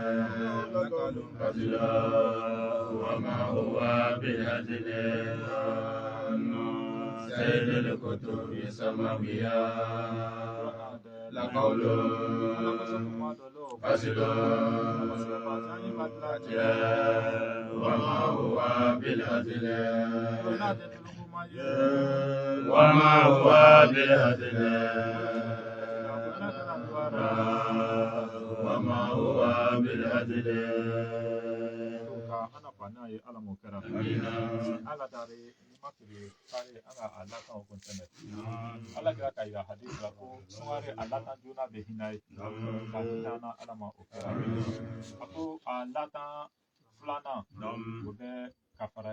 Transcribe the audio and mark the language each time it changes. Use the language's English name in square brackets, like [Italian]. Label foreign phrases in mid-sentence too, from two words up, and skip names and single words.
[Arabic] فصلا وما هو بالهزل سيد الكتب السماوية لقول فصلا وما هو بالهزل وما هو بالهزل وما هو بالهزل [Bambara] ana ye ala mo kɛra ala dare ni ma kiri kare ala ala kan o kontɛnɛ ala kira ka yira hadisi la ko sungare ala tan jona bɛ hinɛ ye ka hinɛ na ala ma o kɛra a ko ala tan filanan o bɛ kafara